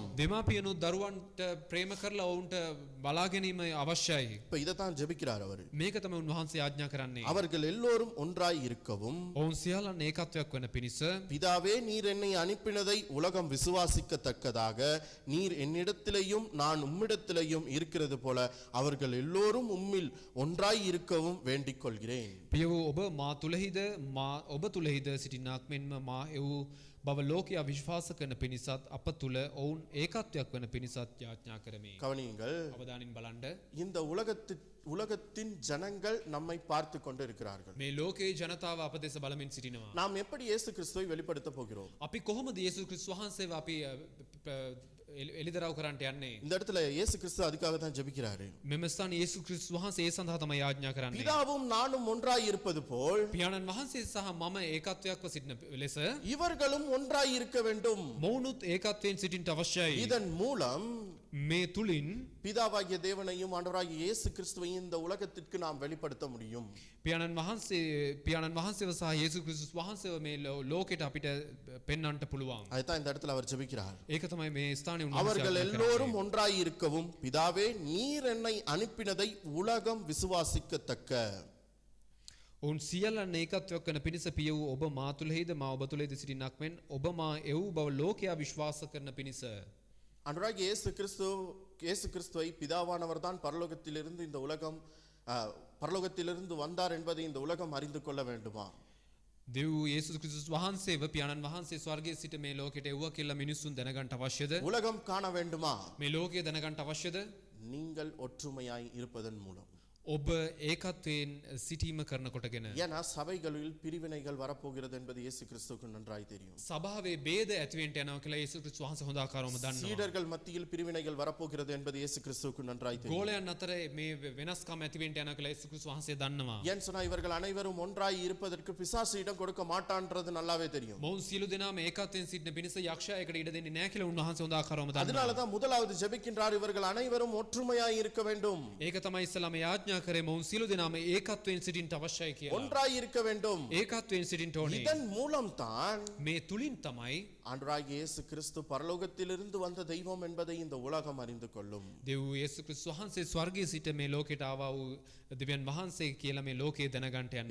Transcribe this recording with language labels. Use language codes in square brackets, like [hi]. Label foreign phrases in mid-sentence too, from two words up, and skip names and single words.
[si] දෙමාපියනුත් දරුවන්ට ප්‍රේම කරලා ඔවුන්ට බලා ගැනීම අවශ්‍යයි. [ta] இப்ப இதைத்தான் ஜெபிக்கிறார் அவர். [si] මේක තමයි උන්වහන්සේ යාඥා කරන්නේ. [ta] அவர்கள் எல்லோரும் ஒன்றாய் இருக்கவும். [si] ඔවුන් සියල්ලන් ඒකත්වයක් වන පිණිස. [ta] பிதாவே, நீர் என்னை அனுப்பினதை உலகம் விசுவாசிக்கத்தக்கதாக நீர் என்னிடத்திலேயும் நான் உம்மிடத்திலேயும் இருக்கிறது போல அவர்கள் எல்லோரும் உம்மில் ஒன்றாய் இருக்கவும் வேண்டிக் கொள்கிறேன். [si] පිය වූ ඔබ මා තුලහිද මා ඔබ තුලහිද සිටිනාක් මෙන්ම මා එවූ බව ලෝකයා විශ්වාස කරන පිණිසත් අප තුල ඔවුන් ඒකත්වයක් වන පිණිසත් යාඥා කරමි. [ta] கவனியுங்கள், [si] අවධානයෙන් බලන්න. [ta] இந்த உலகத்தின் ஜனங்கள் நம்மை பார்த்து கொண்டு இருக்கிறார்கள். [si] මේ ලෝකයේ ජනතාව අප දෙස බලමින් සිටිනවා. [ta] நாம் எப்படி இயேசு கிறிஸ்துவை வெளிப்படுத்த போகிறோம்? [si] අපි කොහොමද යේසුස් ක්‍රිස්තුස් වහන්සේව අපි එළිදරව් කරන්නට යන්නේ? [ta] இந்த இடத்துல இயேசு கிறிஸ்து அதுக்காக தான் ஜெபிக்கிறாரு. [si] මෙම ස්ථානයේ යේසුස් ක්‍රිස්තුස් වහන්සේ ඒ සඳහා තමයි යාඥා කරන්නේ. [ta] பிதாவும் நானும் ஒன்றாய் இருப்பது போல் [si] පියාණන් වහන්සේ සහ මම ඒකත්වයක්ව සිටින ලෙස [ta] இவர்களும் ஒன்றாய் இருக்க வேண்டும். [si] මොවුනුත් ඒකත්වයෙන් සිටින්නට අවශ්‍යයි. [ta] இதன் மூலம் [si] මේ තුලින් [ta] பிதாவாகிய தேவனையும் ஆண்டவராகிய இயேசு கிறிஸ்துவையும் இந்த உலகத்திற்கு நாம் வெளிப்படுத்த முடியும். [si] පියාණන් වහන්සේව සහ යේසුස් ක්‍රිස්තුස් වහන්සේව මේ ලෝකෙට අපිට පෙන්වන්නට පුළුවන්. [ta] அதுதான் இந்த இடத்துல அவர் ஜெபிக்கிறார். [si] ඒක තමයි මේ ස්ථානයේ උන්වහන්සේ [ta] அவர்கள் எல்லோரும் ஒன்றாய் இருக்கவும் பிதாவே நீர் என்னை அனுப்பினதை உலகம் விசுவாசிக்கத்தக்க. [si] ඔවුන් සියල්ලන් ඒකත්වයක් වන පිණිස පිය වූ ඔබ මා තුලෙහිද මා ඔබ තුලෙහිද සිටින්නක් මෙන් ඔබ මා එව් බව ලෝකයා විශ්වාස කරන පිණිස. [ta] ஆண்டவராகிய இயேசு கிறிஸ்துவை பிதாவானவர் தான் பரலோகத்திலிருந்து இந்த உலகம் பரலோகத்திலிருந்து வந்தார் என்பதை இந்த உலகம் அறிந்து கொள்ள வேண்டுமா? [si] දෙව් යේසුස් ක්‍රිස්තුස් වහන්සේව පියාණන් වහන්සේ ස්වර්ගයේ සිට මේ ලෝකෙට එව්වා කියලා මිනිස්සුන් දැනගන්න අවශ්‍යද? [ta] உலகம் காண வேண்டுமா? [si] මේ ලෝකය දැනගන්න අවශ්‍යද? [ta] நீங்கள் ஒற்றுமையாய் இருப்பதன் மூலம். [si] ඔබ ඒකත්වයෙන් සිටීම කරන කොටගෙන. [ta] ஏன்னா சபைகளில் பிரிவினைகள் வரப்போகிறது என்பது இயேசு கிறிஸ்துவுக்கு நன்றாய் தெரியும். [si] සභාවේ ભેද ඇතිවෙන්න යනවා කියලා යේසුස් ක්‍රිස්තුස් වහන්සේ හොඳ ආකාරවම දන්නවා. [ta] சீடர்கள் மத்தியில் பிரிவினைகள் வரப்போகிறது என்பது இயேசு கிறிஸ்துவுக்கு நன்றாய் தெரியும். [si] ගෝලයන් අතර මේ වෙනස්කම් ඇතිවෙන්න යනවා කියලා යේසුස් ක්‍රිස්තුස් වහන්සේ දන්නවා. [ta] ஏன் சொன்னா இவர்கள் அனைவரும் ஒன்றாய் இருப்பதற்கு பிசாசு இடம் கொடுக்க மாட்டான்றது நல்லாவே தெரியும். [si] මොවුන් සියලු දෙනාම ඒකත්වයෙන් සිටින පිණිස යක්ෂයායකට ඉඩ දෙන්නේ නැහැ කියලා උන්වහන්සේ හොඳ ආකාරවම දන්නවා. [ta] அதனால தான் முதலாவது ஜெபிக்கின்றார் இவர்கள் அனைவரும் ஒற்றுமையாய் இருக்க வேண்டும். [si] ඒක තමයි ඉස්සලාම යාඥා කරේ මොවුන් සියලු දෙනාම ඒකත්වයෙන් සිටින්න අවශ්‍යයි කියලා. [ta] ஒன்றாய் இருக்க வேண்டும். [si] ඒකත්වයෙන් සිටින්න ඕනේ. [ta] இதன் மூலம் தான் [si] මේ තුලින් තමයි [ta] ஆண்டவராகிய இயேசு கிறிஸ்து பரலோகத்திலிருந்து வந்த தெய்வம் என்பதை இந்த உலகம் அறிந்து கொள்ளும். [si] දෙව් යේසුස් ක්‍රිස්තුස් වහන්සේ ස්වර්ගයේ සිට මේ ලෝකෙට ආවා වූ දෙවියන් වහන්සේ කියලා මේ ලෝකයේ දැනගන්න යන්නේ.